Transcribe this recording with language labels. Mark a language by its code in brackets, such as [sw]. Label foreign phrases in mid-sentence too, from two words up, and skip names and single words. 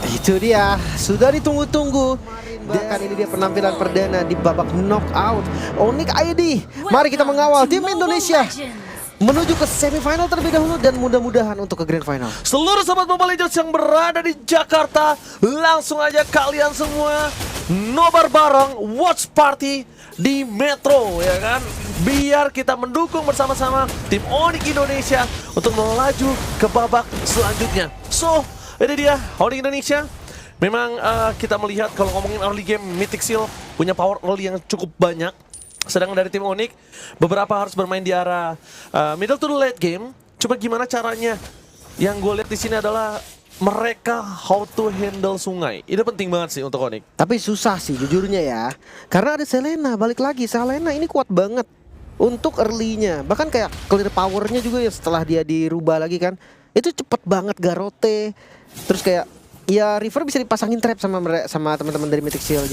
[id] Itu dia, sudah ditunggu-tunggu. Dan ini dia penampilan perdana di babak knockout Onyx ID. Mari kita mengawal tim Indonesia menuju ke semifinal terlebih dahulu dan mudah-mudahan untuk ke [en] grand final. [id] Seluruh sobat Mobile Legends yang berada di Jakarta, langsung aja kalian semua nobar bareng [en] watch party [id] di Metro, ya kan? Biar kita mendukung bersama-sama tim Onyx Indonesia untuk melaju ke babak selanjutnya. So, ini dia Onyx Indonesia. Memang kita melihat kalau ngomongin [en] early game, [id] Mythic Seal punya [en] power early [id] yang cukup banyak. Sedangkan dari tim Onyx, beberapa harus bermain di arah [en] middle to late game. [id] Coba gimana caranya? Yang gue lihat di sini adalah mereka [en] how to handle [id] sungai. Itu penting banget sih untuk Onyx. Tapi susah sih jujurnya ya. Karena ada Selena, balik lagi. Selena ini kuat banget untuk early-nya. Bahkan kayak [en] clear power-nya [id] juga ya setelah dia dirubah lagi kan. Itu cepet banget Garote. Terus kayak ya River bisa dipasangin trap sama teman-teman dari Mythic Seal.